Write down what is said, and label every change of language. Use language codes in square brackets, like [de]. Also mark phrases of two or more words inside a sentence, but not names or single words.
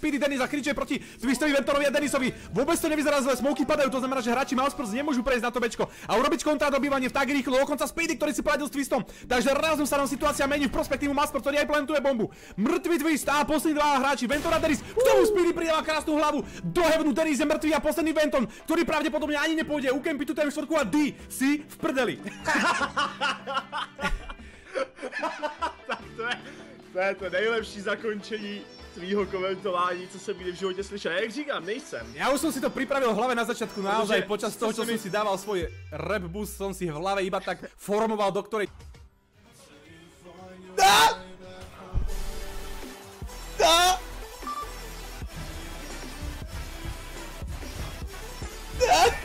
[sk] Speedy Denis a Kriče proti Twistovi, Ventorovi a Denisovi. Vôbec to nevyzerá zle, smoky padajú, to znamená, že hráči Mousesports nemôžu prejsť na to bečko a urobiť kontradobývanie v tak rýchlo, dokonca Speedy, ktorý si poradil s Twistom. Takže razom sa nám situácia mení v prospektívu Mousesports, ktorý aj plantuje bombu. Mŕtvy Twist a poslední dva hráči Ventora a Denis. K tomu Speedy pridáva krásnu hlavu. Do heavenu Denis je mŕtvy a posledný Venton, ktorý pravdepodobne ani nepôjde. Ukempí tu M4 a D si v prdeli. [cs] To je to nejlepší zakončení tvýho komentování, co jsem kdy v životě slyšel. Jak říkám, nejsem. [sk] Ja už som si to pripravil v hlave na začiatku, naozaj počas toho, čo som si dával svoj [en] rap boost, [sk] som si v hlave iba tak formoval, do ktorej... Dá! Dá! Dá!